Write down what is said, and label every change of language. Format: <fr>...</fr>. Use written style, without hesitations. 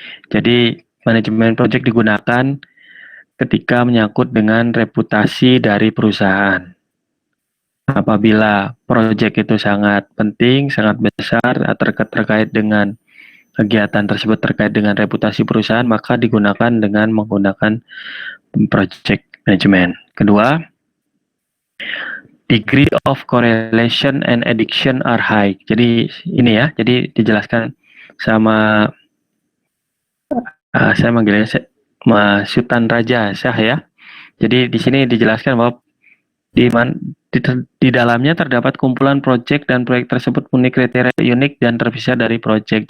<id>Jadi manajemen project digunakan ketika menyangkut dengan reputasi dari perusahaan. Apabila proyek itu sangat penting, sangat besar, terkait dengan kegiatan tersebut terkait dengan reputasi perusahaan, maka digunakan dengan menggunakan project management. Kedua,</id> <en>degree of correlation and addiction are high.</en> <id>Jadi ini ya, jadi dijelaskan sama saya manggilnya Mas Sultan Raja Syah ya. Jadi di sini dijelaskan bahwa di dalamnya terdapat kumpulan proyek dan proyek tersebut memiliki kriteria unik dan terpisah dari proyek.</id>